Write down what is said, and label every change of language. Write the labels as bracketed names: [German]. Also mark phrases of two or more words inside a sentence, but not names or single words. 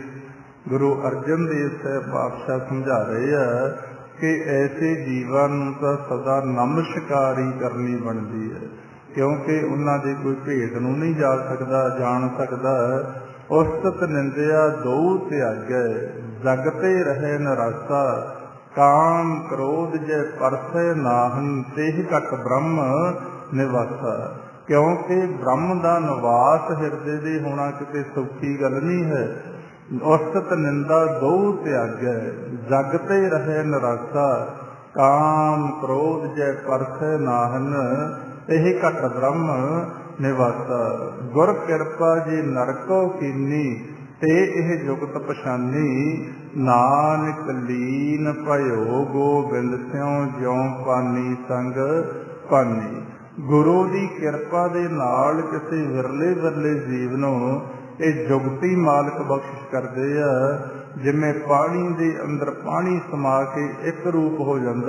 [Punjabi] ਗੁਰੂ ਅਰਜਨ ਦੇਵ ਸਾਹਿਬ ਪਾਤਸ਼ਾਹ ਸਮਝਾ ਰਹੇ ਆ ਕਿ ਐਸੇ ਜੀਵਾਂ ਨੂੰ ਤਾਂ ਸਦਾ ਨਮਸਕਾਰੀ ਕਰਨੀ ਬਣਦੀ ਹੈ, ਕਿਉਂਕਿ ਉਹਨਾਂ ਦੇ ਕੋਈ ਭੇਦ ਨੂੰ ਨਹੀਂ ਜਾਣ ਸਕਦਾ। ਉਸਤਤ ਨਿੰਦਿਆ ਦੋ ਤਿਆਗੈ, ਜਗਤੇ ਰਹੇ ਨਰਾਸਾ, ਕਾਮ ਕ੍ਰੋਧ ਜੈ ਪਰਸੈ ਨਾਹਨ, ਤੇਹ ਘਟ ਬ੍ਰਹਮ ਨਿਵਾਸਾ। ਕਿਉਂਕਿ ਬ੍ਰਹਮ ਕਾ ਨਿਵਾਸ ਹਿਰਦੇ ਦੇ ਹੋਣਾ ਕਿਤੇ ਸੌਖੀ ਗੱਲ ਨਹੀਂ ਹੈ। ਔਸਤ ਨਿੰਦਾ ਦੋ ਤਿਆਗੈ, ਜਗਤੇ ਰਹੇ ਨਰਾਸਾ, ਕਾਮ ਕ੍ਰੋਧ ਜੈ ਪਰਸੈ ਨਾਹਨ, ਤੇਹ ਘਟ ਬ੍ਰਹਮ ਨਿਵਾਸਾ। ਗੁਰ ਕ੍ਰਿਪਾ ਜੀ ਨਰਕੋ ਕੀਨੀ, ਤੇ ਏਹ ਜੁਗਤ ਪਛਾਨੀ, ਨਾਨਕ ਲੀਨ ਭਯੋ ਗੋਬਿੰਦ ਸਿਯੋਂ, ਜਿਉਂ ਪਾਨੀ ਸੰਗ ਪਾਨੀ। ਗੁਰੂ ਕੀ ਕਿਰਪਾ ਦੇ ਨਾਲ ਕਿਸੀ ਵਿਰਲੇ ਵਿਰਲੇ ਜੀਵ ਨੂੰ ਯੇ ਜੁਗਤੀ ਮਾਲਕ ਬਖ਼ਸ਼ਿਸ਼ ਕਰਦੇ ਆ। ਜਿਵੇਂ ਪਾਨੀ ਦੇ ਅੰਦਰ ਪਾਨੀ ਸਮਾ ਕੇ ਏਕ ਰੂਪ ਹੋ ਜਾਂਦਾ।